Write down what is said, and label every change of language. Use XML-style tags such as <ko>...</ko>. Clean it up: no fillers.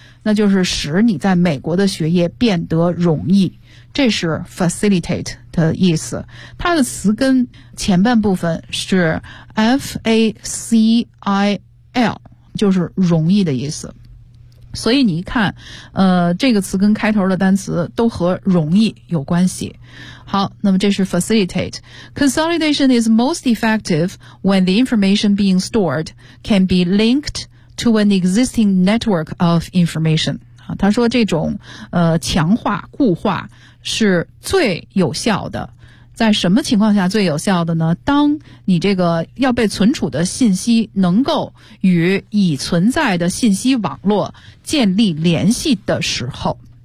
<zh>那就是使你在美国的学业变得容易，这是 facilitate 的意思。它的词根前半部分是 facil， 就是容易的意思。所以你一看，这个词根开头的单词都和容易有关系。好，那么这是 facilitate。</zh> <en>Consolidation is most effective when the information being stored can be linkedTo an existing network of information.</en> <zh>他说这种强化固化是最有效的，在什么情况下最有效的呢？当你这个要被存储的信息能够与已存在的信息网络建立联系的时候。</zh>